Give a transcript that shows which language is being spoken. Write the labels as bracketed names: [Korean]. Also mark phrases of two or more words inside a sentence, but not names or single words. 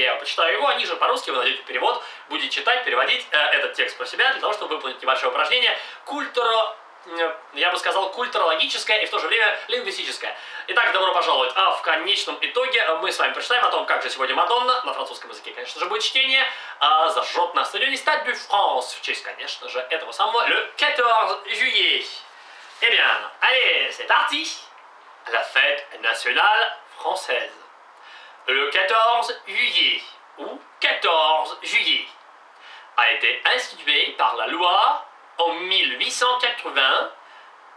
[Russian] Я почитаю его, а ниже по-русски вы найдете перевод, будете читать, переводить этот текст про себя, для того, чтобы выполнить небольшое упражнение я бы сказал, культурологическое и в то же время лингвистическое. Итак, добро пожаловать. А в конечном итоге мы с вами прочитаем о том, как же сегодня Мадонна, на французском языке, конечно же, будет чтение, зажжет на стадионе Stade de France, в честь, конечно же, этого самого, [French] le 14 juillet. Eh bien, allez, c'est parti. La fête nationale française. Le 14 juillet, ou 14 juillet, a été institué par la loi en 1880, en